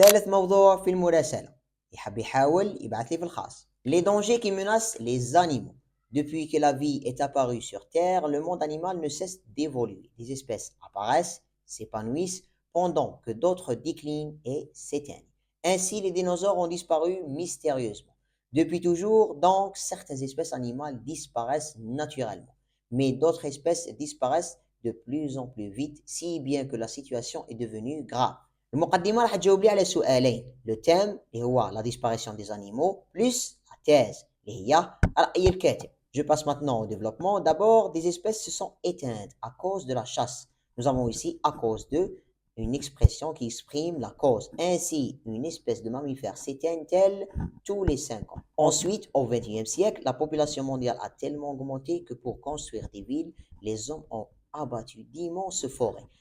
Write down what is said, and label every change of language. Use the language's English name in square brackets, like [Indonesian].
[Arabic] ثالث موضوع في المراسلة يحب يحاول يبعث لي في الخاص. [French] Les dangers qui menacent les animaux. Depuis que la vie est apparue sur Terre, le monde animal ne cesse d'évoluer. Des espèces apparaissent, s'épanouissent, pendant que d'autres déclinent et s'éteignent. Ainsi, les dinosaures ont disparu mystérieusement. Depuis toujours, donc, certaines espèces animales disparaissent naturellement, mais d'autres espèces disparaissent de plus en plus vite, si bien que la situation est devenue grave. [Arabic] المقدمة راح تجاوب لي على سؤالين، [French] لو تيم [Arabic] اللي هو [French] لا ديسباريسيون دي زانيمو بلس لا تيز [Arabic] اللي هي رأي الكاتب. [French] Je passe maintenant au développement. D'abord, des espèces se sont éteintes à cause de la chasse. Nous avons ici à cause de une expression qui exprime la cause. Ainsi, une espèce de mammifère s'éteint-elle tous les 5 ans. Ensuite, au XXe siècle, la population mondiale a tellement augmenté que pour construire des villes, les hommes ont abattu d'immenses forêts.